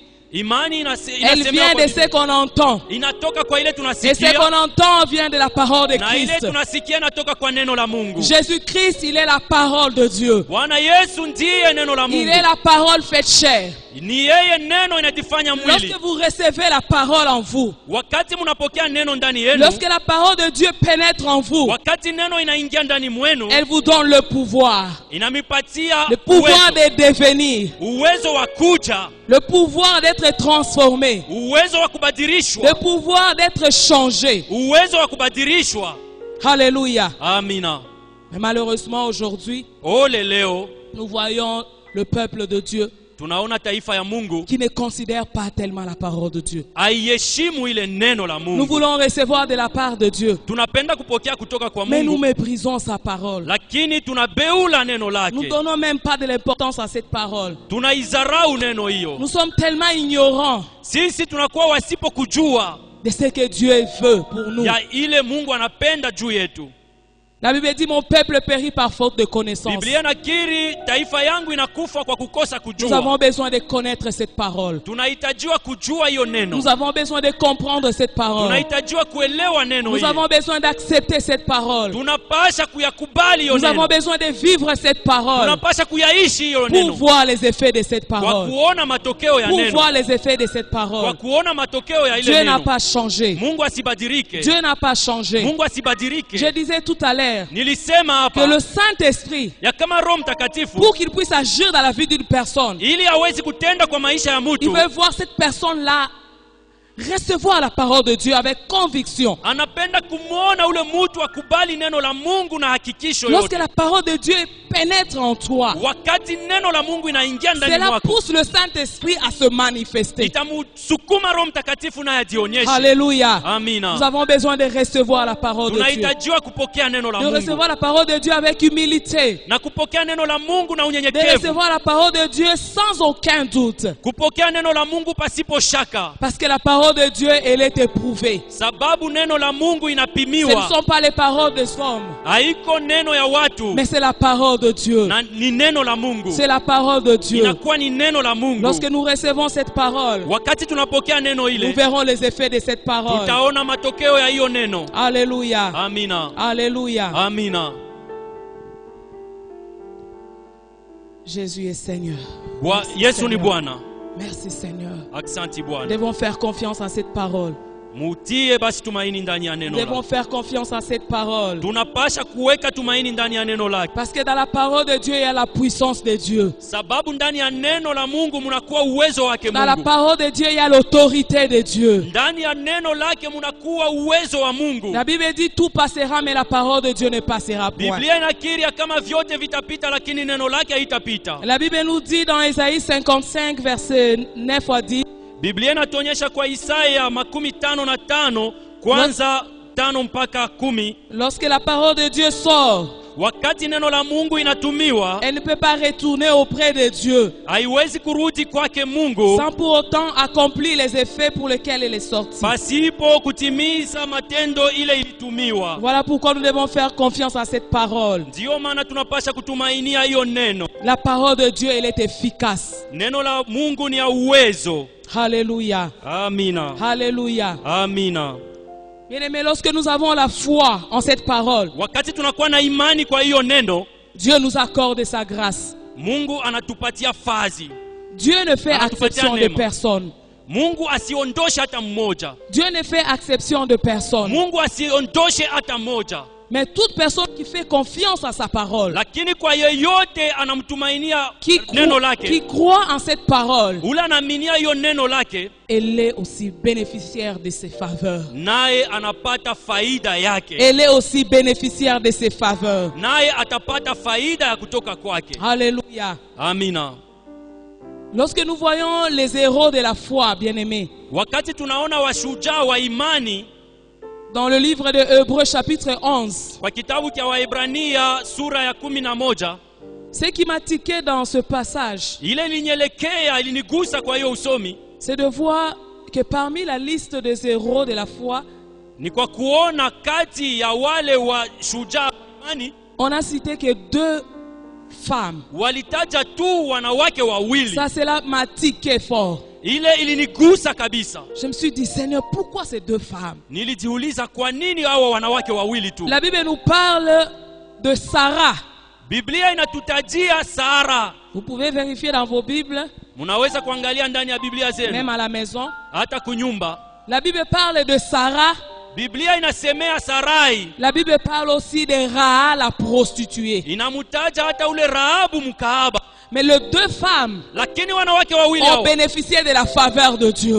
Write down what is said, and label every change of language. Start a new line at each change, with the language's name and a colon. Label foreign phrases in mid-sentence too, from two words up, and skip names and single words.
Swahili: Imani
French: elle vient de ce qu'on entend.
Swahili: inatoka kwa ile
French: Et ce
Swahili: tunasikia,
French: qu'on entend vient de la parole de
Swahili: na ile
French: Christ.
Swahili: tunasikia inatoka kwa neno la Mungu.
French: Jésus-Christ, il est la parole de Dieu.
Swahili: Bwana Yesu ndiye neno la
French: Il
Swahili: Mungu.
French: est la parole faite chair.
Swahili: Ni yeye neno inajifanya mwili.
French: Lorsque vous recevez la parole en vous,
Swahili: Wakati mnapokea neno ndani yenu,
French: lorsque la parole de Dieu pénètre en vous,
Swahili: wakati neno inaingia ndani mwenu,
French: elle vous donne le pouvoir.
Swahili: inamipatia
French: Le pouvoir
Swahili: uwezo,
French: de devenir.
Swahili: uwezo wa kuja,
French: Le pouvoir d'être transformé.
Swahili: uwezo wa kubadilishwa,
French: Le pouvoir d'être changé.
Swahili: uwezo wa kubadilishwa.
French: Alléluia.
Swahili: Amina.
French: Mais malheureusement aujourd'hui,
Swahili: Ole leo
French: nous voyons le peuple de Dieu
Swahili: tunaona taifa ya Mungu
French: qui ne considère pas tellement la parole de Dieu.
Swahili: haiheshimu ile neno la
French: Nous
Swahili: Mungu.
French: voulons recevoir de la part de Dieu,
Swahili: Tunapenda kupokea kutoka kwa
French: mais nous
Swahili: Mungu,
French: méprisons sa parole.
Swahili: lakini tunabeula neno
French: Nous ne
Swahili: lake,
French: donnons même pas de l'importance à cette parole.
Swahili: tunaizarau neno hiyo.
French: Nous sommes tellement ignorants
Swahili: Sisi tunakuwa wasipokujua
French: de ce que Dieu veut pour nous.
Swahili: ya ile Mungu anapenda juu yetu.
French: La Bible dit, mon peuple périt par faute de connaissance.
Swahili: Biblia nakiri taifa yangu inakufa kwa kukosa
French: Nous avons
Swahili: kujua.
French: besoin de connaître cette parole.
Swahili: Tunahitajiwa kujua hiyo neno,
French: Nous avons besoin de comprendre cette parole.
Swahili: tunahitajiwa kuelewa neno
French: Nous
Swahili: hili,
French: avons besoin d'accepter cette parole.
Swahili: tunapasha kuyakubali hiyo
French: Nous avons
Swahili: neno,
French: besoin de vivre cette parole
Swahili: tunapasha kuyaishi hiyo
French: pour
Swahili: neno,
French: voir les effets de cette
Swahili: kwa
French: parole.
Swahili: kuona matokeo ya
French: Pour
Swahili: neno,
French: voir les effets de cette
Swahili: kwa
French: parole.
Swahili: kuona matokeo ya ile
French: Dieu n'a
Swahili: neno.
French: pas changé.
Swahili: Mungu asibadilike,
French: Dieu n'a pas changé.
Swahili: Mungu asibadilike.
French: Je disais tout à l'heure
Swahili: Nilisema
French: que
Swahili: hapa
French: le Saint-Esprit,
Swahili: ya kama Roho Mtakatifu
French: pour qu'il puisse agir dans la vie d'une personne,
Swahili: ili hawezi kutenda kwa maisha ya
French: il
Swahili: mtu,
French: veut voir cette personne-là recevoir la parole de Dieu avec conviction.
Swahili: anapenda kumwona ule mtu akubali neno la Mungu na hakikisho
French: Lorsque
Swahili: yote.
French: la parole de Dieu pénètre en toi,
Swahili: Wakati neno la Mungu inaingia ndani
French: cela
Swahili: mwako,
French: pousse le Saint-Esprit à se manifester.
Swahili: itamsukuma Roho Mtakatifu naye ajionyeshe.
French: Alléluia. Nous
Swahili: Amina.
French: avons besoin de recevoir la parole de Dieu.
Swahili: Tunahitajiwa kupokea neno la
French: De
Swahili: Mungu
French: recevoir la parole de Dieu avec humilité.
Swahili: na kupokea neno la Mungu na
French: De
Swahili: unyenyekevu,
French: recevoir la parole de Dieu sans aucun doute.
Swahili: kupokea neno la Mungu pasipo shaka,
French: Parce que la parole de Dieu, elle est éprouvée.
Swahili: sababu neno la Mungu
French: Ce ne
Swahili: inapimiwa.
French: sont pas les paroles des hommes,
Swahili: Haiko neno ya watu,
French: mais c'est la parole de Dieu.
Swahili: na ni neno la Mungu,
French: C'est la parole de Dieu.
Swahili: inakuwa ni neno la Mungu.
French: Lorsque nous recevons cette parole,
Swahili: Wakati tunapokea neno
French: nous
Swahili: ile,
French: verrons les effets de cette parole.
Swahili: tutaona matokeo ya hiyo neno.
French: Alléluia.
Swahili: Amina.
French: Alléluia.
Swahili: Amina.
French: Jésus est Seigneur.
Swahili: Yesu ni
French: Seigneur.
Swahili: Bwana.
French: Merci Seigneur.
Swahili: Aksanti
French: Nous
Swahili: Bwana.
French: devons faire confiance à cette parole.
Swahili: Mutie basi tumaini ndani ya
French: Nous
Swahili: neno
French: devons
Swahili: lake.
French: faire confiance à cette parole.
Swahili: Tunapasha kuweka tumaini ndani ya neno lake,
French: Parce que dans la parole de Dieu, il y a la puissance de Dieu.
Swahili: sababu ndani ya neno la Mungu munakuwa uwezo wake
French: Dans la
Swahili: Mungu.
French: parole de Dieu, il y a l'autorité de Dieu.
Swahili: Ndani ya neno lake munakuwa uwezo wa Mungu.
French: La Bible dit tout passera, mais la parole de Dieu ne passera point.
Swahili: Biblia inakiri ya kama vyote vitapita, lakini neno lake haitapita.
French: La Bible nous dit dans Isaïe 55, verset 9 à 10,
Swahili: Biblia inatuonyesha kwa Isaya 55 kwanza 5 mpaka 10,
French: lorsque la parole de Dieu sort,
Swahili: wakati neno la Mungu inatumiwa,
French: elle ne peut pas retourner auprès de Dieu
Swahili: haiwezi kurudi kwake Mungu
French: sans pour autant accomplir les effets pour lesquels elle est sortie.
Swahili: pasipo kutimiza matendo ile ilitumiwa.
French: Voilà pourquoi nous devons faire confiance à cette parole.
Swahili: Ndiyo maana tunapasha kutumainia hiyo neno.
French: La parole de Dieu, elle est efficace.
Swahili: Neno la Mungu ni ya uwezo.
French: Alléluia.
Swahili: Amina.
French: Alléluia.
Swahili: Amina.
French: Bien-aimés, lorsque nous avons la foi en cette parole,
Swahili: Wakati tunakuwa na imani kwa hiyo neno,
French: Dieu nous accorde sa grâce.
Swahili: Mungu anatupatia fazi.
French: Dieu ne fait
Swahili: Anatupatia
French: exception de
Swahili: neema.
French: personne.
Swahili: Mungu asiondoshe hata mmoja.
French: Dieu ne fait exception de personne.
Swahili: Mungu asiondoshe hata mmoja.
French: Mais toute personne qui fait confiance à sa parole,
Swahili: Lakini kwa yeyote anamtumainia
French: qui
Swahili: neno
French: qui
Swahili: lake,
French: croit en cette parole,
Swahili: ule anaaminia hiyo neno lake,
French: elle est aussi bénéficiaire de ses faveurs.
Swahili: naye anapata faida yake,
French: Elle est aussi bénéficiaire de ses faveurs.
Swahili: naye atapata faida ya kutoka kwake.
French: Alléluia.
Swahili: Amina.
French: Lorsque nous voyons les héros de la foi, bien-aimés,
Swahili: Wakati tunaona washujaa wa imani
French: dans le livre de Hébreux chapitre 11,
Swahili: kwa kitabu cha Waebrania sura ya 11,
French: ce qui m'a tiqué dans ce passage,
Swahili: ile ilinyelekea, ilinigusa kwa hiyo usomi,
French: c'est de voir que parmi la liste des héros de la foi,
Swahili: ni kwa kuona kati ya wale washujaa wa imani
French: on a cité que 2 femmes.
Swahili: walitaja tu wanawake wawili.
French: Ça, cela m'a tiqué fort.
Swahili: ile ilinigusa kabisa.
French: Je me suis dit, Seigneur, pourquoi ces deux femmes?
Swahili: Nilijiuliza kwa nini hawa wanawake wawili tu?
French: La Bible nous parle de Sarah.
Swahili: Biblia inatutajia Sara.
French: Vous pouvez vérifier dans vos Bibles,
Swahili: Munaweza kuangalia ndani ya Biblia zenu,
French: même à la maison.
Swahili: hata kunyumba.
French: La Bible parle de Sarah.
Swahili: Biblia inasemea Sarai.
French: La Bible parle aussi de Raha, la prostituée.
Swahili: Inamutaja hata ule Rahabu mkaaba.
French: Mais les deux femmes
Swahili: Lakini wanawake wawili
French: ont
Swahili: hao
French: bénéficié de la faveur de Dieu.